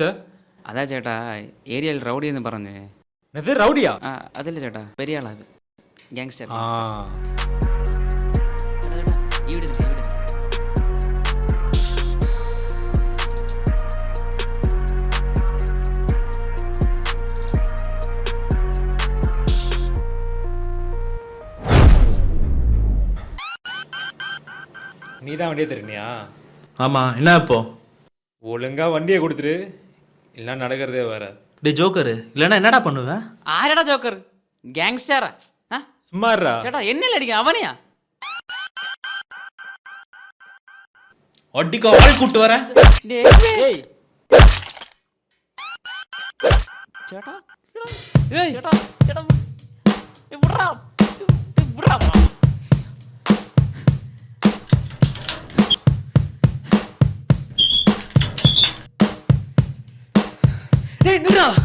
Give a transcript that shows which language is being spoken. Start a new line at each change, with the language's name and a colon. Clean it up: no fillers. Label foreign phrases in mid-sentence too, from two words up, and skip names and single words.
Malayalam: അതാ ചേട്ടാ, ഏരിയയിൽ റൗഡി എന്ന് പറഞ്ഞ്.
Tamil: என்னது ரவுடியா?
Malayalam: അതല്ല ചേട്ടാ, പെരിയ ആളാ, ഗ്യാങ്സ്റ്റർ. ஆ, ചേട്ടാ ചേട്ടാ, ഈ വീട് ഈ വീട്.
Tamil: நீ தான் வண்டியை திருநியா? ஆமாம், என்ன இப்போ? ஒழுங்கா வண்டியை கொடுத்துரு, இல்லைன்னா நடக்கிறதே வேற. டே ஜோக்கரு, இல்லைன்னா என்னடா பண்ணுவேன்?
Malayalam: ആരടാ ജോക്കർ? ഗ്യാങ്സ്റ്ററാ?
Tamil: சும்மா இருடா.
Malayalam: ചേട്ടാ, എന്നല്ലേ അടിക്കാൻ? അവനെയാ?
Tamil: ஒட்டிக்கோ, ஆள் கூப்பிட்டு வரேன். ஏய்,
Malayalam: ചേട്ടാ, ചേട്ടാ, ചേട്ടാ, വിട്രാ, വിട്രാ.
Tamil: டேய் நில்றா.